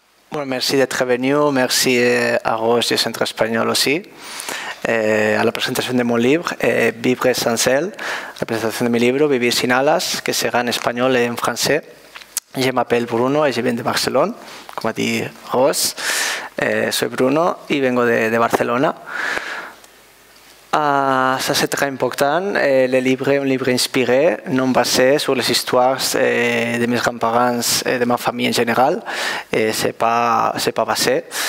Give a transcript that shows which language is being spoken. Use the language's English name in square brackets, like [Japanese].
[French] Bueno, merci d'être venu, merci à Roche du Centre Espagnol aussi, à la présentation de mon livre, Vivre sans elle, la présentation de [Spanish] mi libro, [French] Vivir sin alas, que sera en espagnol et en français. Je m'appelle Bruno et je viens de Barcelone, comme a dit Roche. [Spanish] Soy Bruno y vengo de Barcelona. [French] Ça c'est très important. Le livre est un livre inspiré, non basé sur les histoires de mes grands-parents et de ma famille en général. C'est pas basé.